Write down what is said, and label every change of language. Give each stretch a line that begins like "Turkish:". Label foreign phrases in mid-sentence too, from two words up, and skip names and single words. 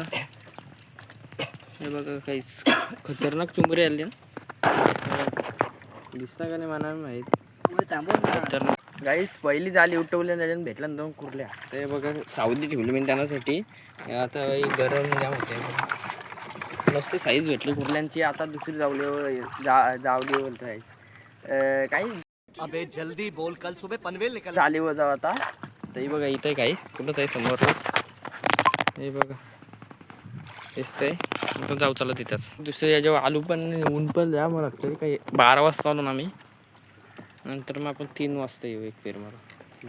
Marathi: हे बघा काहीच खतरनाक चिंबरे आले दिसता का नाही मला माहीत. खतरनाक गाईस पहिली जाली उठवली, त्याच्यानं भेटला 2 कुर्ल्या. ते बघा सावली ठेवली मी त्यांच्यासाठी. आता गरम जाम होते, मस्त साईज भेटली कुर्ल्यांची. आता दुसरी जावली जावली बोलतो काही.
Hindi: अबे जल्दी बोल, कल सुबह पनवेल निकल.
Marathi: जाली व जाऊ आता. तर बघा इथं काही कुठंच आहे समोरच. हे बघा दिसतंय. आता जाऊ चला तिथंच. दुसऱ्या याच्यावर आलू पण ऊन पण द्या मला लागतं. काही 12 वाजता आलो ना आम्ही. नंतर मग आपण 3 वाजता येऊ एक फेर मला.